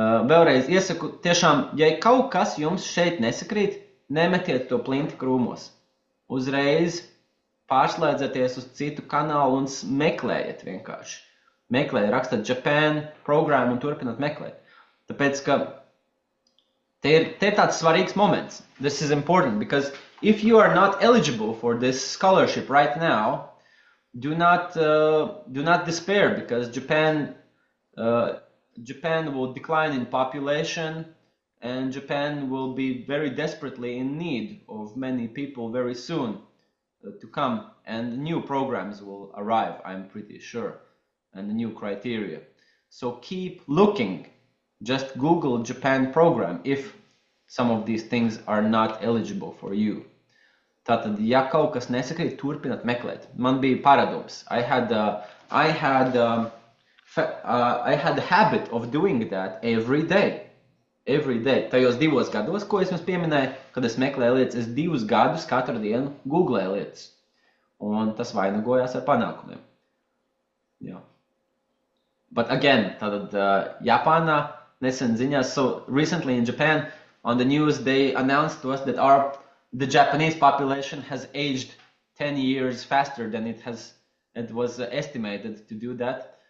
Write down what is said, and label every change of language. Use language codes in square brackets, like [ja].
[lv] Vēlreiz iesaku, tiešām, ja kaut kas jums šeit nesakrīt, nemetiet to plinti krūmos. Uzreiz pārslēdzieties uz citu kanālu un meklējiet vienkārši. Meklējiet, rakstat Japan programmu un turpināt meklēt. Tāpēc, ka te ir tāds svarīgs moments. [en] This is important because if you are not eligible for this scholarship right now, do not despair because Japan will decline in population and Japan will be very desperately in need of many people very soon to come, and new programs will arrive, I'm pretty sure, and new criteria. So keep looking. Just Google Japan program if some of these things are not eligible for you. [lv] Tātad, ja kaut kas nesakrīt, turpināt meklēt. Man bija paradums. [en] I had the habit of doing that every day. Every day. [lv] Tajos 2 gados, ko es jums pieminēju, kad es meklēju lietas, es 2 gadus katru dienu googlēju lietas. Un tas vainagojās ar panākumiem. Jā. [en] But again, [lv] tātad Japānā nesen ziņās, [en] so recently in Japan, on the news, they announced to us that the Japanese population has aged 10 years faster than it was estimated to do that.